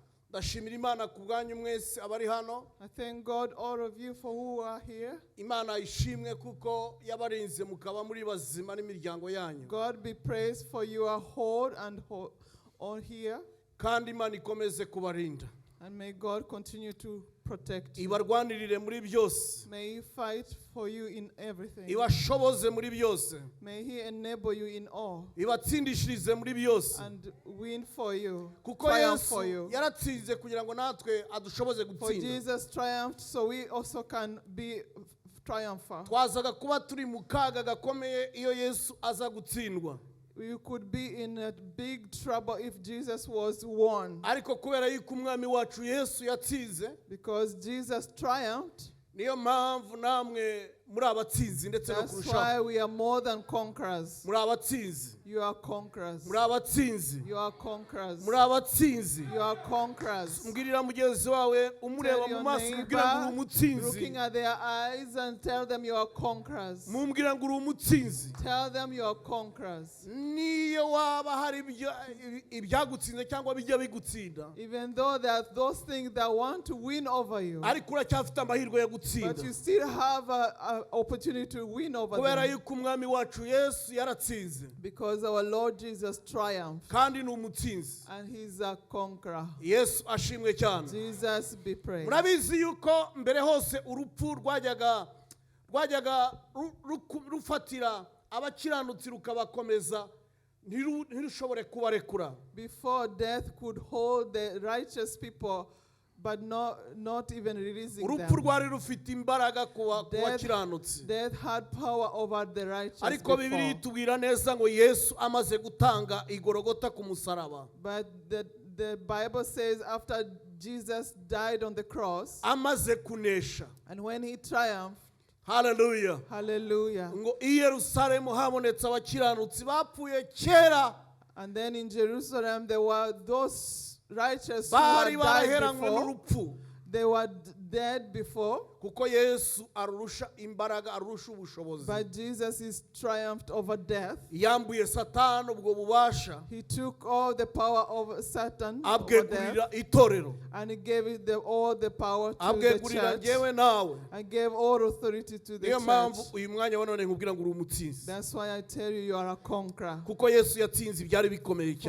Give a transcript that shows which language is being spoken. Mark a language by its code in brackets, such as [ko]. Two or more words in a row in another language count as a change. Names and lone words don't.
[rw] Ndashimira Imana kubwanyu mwese abari hano. [en] I thank God all of you for who are here. [rw] Imana ishimwe kuko yabarinze mukaba muri bazima n'imiryango yanyu. [en] God be praised for you are whole and on here. [rw] Kandi Imana ikomeze kubarinda. [en] And may God continue to protect you. [rw] Ibarwanirire muri byose. [en] May He fight for you in everything. [rw] Ibashoboze muri byose. [en] May He enable you in all. [rw] Ibatsindishirize muri byose. [en] And win for you. [rw] Kuko Yesu yaratsinze kugira ngo natwe adushoboze gutsinda. [en] For Jesus triumphed, so we also can be triumphant. [rw] Twazaga kuba turi mu kaga gakomeye iyo Yesu aza gutsindwa. [en] You could be in a big trouble if Jesus was won. [rw] Ariko kubera yuko umwami wacu Yesu yatsinze, [en] because Jesus triumphed, [rw] niyo mpamvu namwe muri abatsinzi ndetse no kurushaho. [en] That's why we are more than conquerors. [rw] Muri abatsinzi. [en] You are conquerors. [rw] Muri abatsinzi. [en] You are conquerors. [rw] Muri abatsinzi. [en] You are conquerors. [rw] Mbwirira mugenzi wawe umureba mu maso ubwira ngo uri umutsinzi. [en] Looking at their eyes and tell them you are conquerors. [rw] Mumbwira ngo uri umutsinzi. [en] Tell them you are conquerors. [rw] Niyo waba hari ibyagutsinze cyangwa bijya bigutsinda. [en] Even though there are those things that want to win over you. [rw] Ariko uracyafite amahirwe yo gutsinda. [en] But you still have a opportunity to win over them. [rw] Kubera yuko umwami wacu Yesu yaratsinze. [en] Because our Lord Jesus triumphed. [rw] Kandi ni umutsinzi. [en] And He's a conqueror. [rw] Yesu ashimwe cyane. [en] Jesus be praised. [rw] Murabizi yuko mbere hose urupfu rwajyaga rufatira abakiranutsi rukabakomeza ntirushobore kubarekura. [en] Before death could hold the righteous people, but not even releasing them. [rw] Urupfu rwari rufite imbaraga ku bakiranutsi. [en] Death had power over the righteous. [rw] Ariko Bibiliya itubwira neza ngo Yesu amaze gutanga igorogota ku musaraba. [en] But the Bible says after Jesus died on the cross, [rw] amaze kunesha, [en] and when He triumphed, hallelujah, hallelujah, [rw] ngo I Yerusalemu habonetse abakiranutsi bapfuye kera. [en] And then in Jerusalem there were those righteous who had died before. They were dead before. [rw] Kuko Yesu arusha imbaraga arusha ubushobozi. [en] But Jesus is triumphed over death. [rw] Yambuye Satani ubwo bubasha. [en] He took all the power of Satan [rw] abwegurira itorero. [en] And He gave it all the power to the church. I gave all authority to the church. [rw] uyu mwanya none nkubwira ngo uri umutsinzi. [en] That's why I tell you are a conqueror. [rw] Kuko Yesu yatsinze ibyari bikomeye cyane.